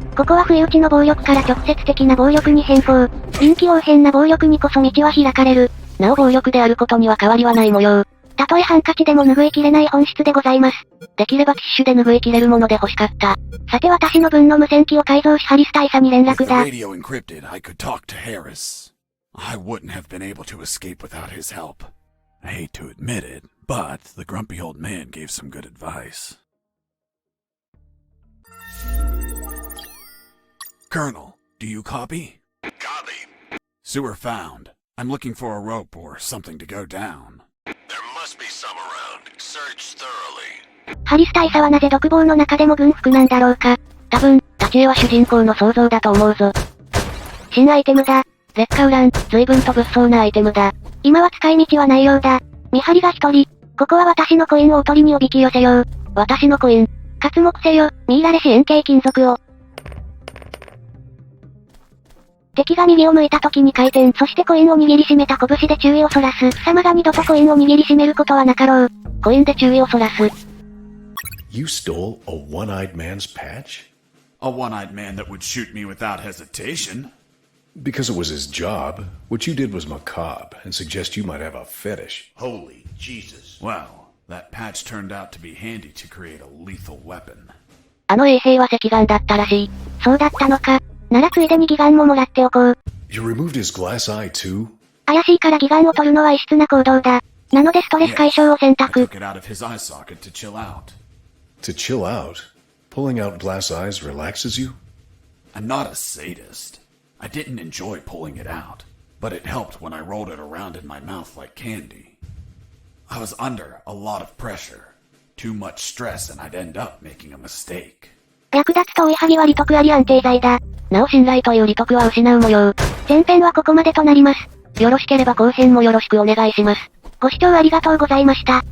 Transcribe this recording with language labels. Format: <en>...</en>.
<ja>ここは不意打ちの暴力から直接的な暴力に変更。臨機応変な暴力にこそ道は開かれる。なお暴力であることには変わりはない模様。たとえハンカチでも拭いきれない本質でございます。できればティッシュで拭いきれるもので欲しかった。さて私の分の無線機を改造しハリス大佐に連</ja> <en>With</en> <ja>絡</ja> <en>the</en> <ja>だ。</ja> <en>radio encrypted, I could talk to Harris. I wouldn't have been able to escape without his help. I hate to admit it, but the grumpy old man gave some good advice. Colonel, do you copy? Copy. Sewer found. I'm looking for a rope or something to go down. There must be some around. Search thoroughly.</en> <ja>ハリス大佐はなぜ独房の中でも軍服なんだろうか。多分、立ち絵は主人公の想像だと思うぞ。新アイテムだ。劣化ウラン、随分と物騒なアイテムだ。今は使い道はないようだ。見張りが一人。ここは私のコインをおとりにおびき寄せよう。私のコイン。刮目せよ、ミイラレシ円形金属を。敵が右を向いた時に回転、そしてコインを握りしめた拳で注意をそらす。貴様が二度とコインを握りしめることはなかろう。コインで注意をそらす。</ja> <en>You stole a one-eyed man's patch? A one-eyed man that would shoot me without hesitation. Because it was his job. What you did was macabre, and suggest you might have a fetish. Holy Jesus. Well, that patch turned out to be handy to create a lethal weapon.</en> <ja>あの衛兵は赤眼だったらしい。そうだったのか。ならついでに義眼ももらっておこう。</ja> <en>You removed his glass eye too?</en> <ja>怪しいから義眼を取るのは異質な行動だ。なのでストレス解消を選</ja> <en>I</en> <ja>択。</ja> <en>took it out of his eye socket to chill out. To chill out? Pulling out glass eyes relaxes you? I'm not a sadist. I didn't enjoy pulling it out. but it helped when I rolled it around in my mouth like candy. I was under a lot of pressure, too much stress, and I'd end up making a mistake.</en> <ja>略奪と追い剥ぎは利得あり安定剤だ。なお信頼という利得は失う模様。前編はここまでとなります。よろしければ後編もよろしくお願いします。ご視聴ありがとうございました。</ja>